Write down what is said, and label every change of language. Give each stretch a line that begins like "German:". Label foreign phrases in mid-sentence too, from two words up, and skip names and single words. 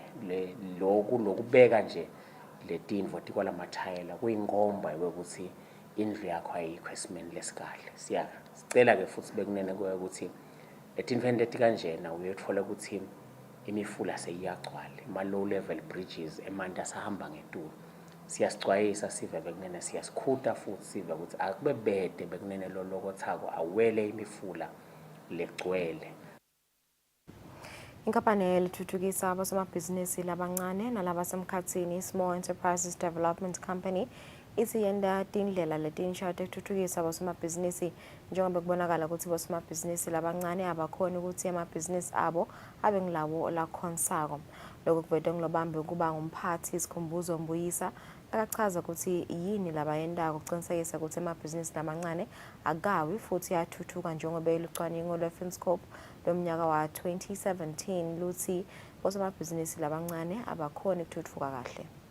Swati: lokubeka nje letinvo tikwala mathayela kuyingomba ukuthi indlu yakho ayikho esimeni lesikahle sicela ke futhi bekunene ukuthi etinvende tikanjena uyothola ukuthi imifula seyiyagcwala ama-
English: low level bridges
Swati: emanti asahamba ngetulu siyasixwayisa sive bekunene siyasikhuta futhi sive ukuthi akube bede bekunene lolokothako awele imifula legcwele. Inkampani elithuthukisa abosomabhizinisi labancane nalabasemkhatsini Small Enterprises Development Company ithi yenda tindlela letinsha tekuthuthukisa abosomabhizinisi njengoba kubonakala ukuthi abosomabhizinisi labancane abakhona ukuthi amabhizinisi abo abe ngilawo lakhonsako lokho kuvete ngilobambe kuba ngumphathi isikhumbuzo Mbuyisa akachaza ukuthi yini labayendako ukuqinisekisa ukuthi amabhizinisi lamancane agawi futhi athuthuka njengoba elucwaningo lwe-Finscope lomnyaka wa 2017 luthi bosomabhizinisi labancane abakhona ukuthuthuka kahle.